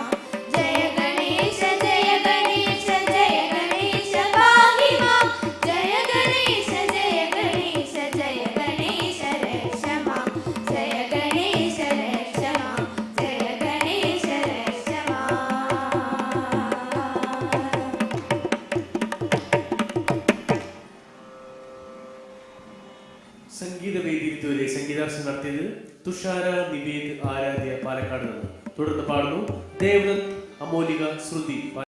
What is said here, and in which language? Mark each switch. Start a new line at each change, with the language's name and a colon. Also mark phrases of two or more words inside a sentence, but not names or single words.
Sanskrit: जय गणेश जय गणेश जय गणेश पाहि मां. जय गणेश जय गणेश जय गणेश रक्ष मां. जय गणेश रक्ष मां. जय गणेश रक्ष मां.
Malayalam: സംഗീതവേദിയിൽ ഇതുവരെ സംഗീതാർച്ചന നടത്തിയത് തുഷാര, നിവേദ്, ആരാധ്യ പാലക്കാട് നിന്ന്. തുടർന്ന് പാടുന്നു ദേവദത്ത്, അമോലിക, ശ്രുതി.